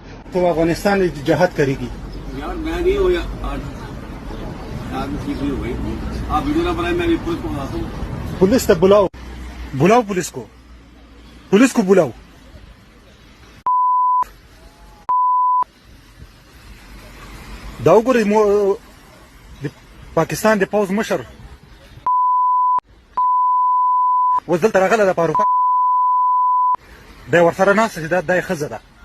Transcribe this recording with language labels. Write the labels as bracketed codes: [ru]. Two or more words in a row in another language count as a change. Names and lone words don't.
[hi] तो अफगानिस्तान में जहाद करेगी। यार मैं नहीं हूँ आदमी ठीक नहीं हो भाई, आप वीडियो ना बनाए, मैं भी पुलिस को बताता हूँ। पुलिस तक बुलाओ, बुलाओ पुलिस को बुलाओ। [ps] دا وګورئ د پاکستان د پوځ مشر اوس دلته راغلی ده په اروپا، دی ورسره ناسته چې دا یې ښځه ده.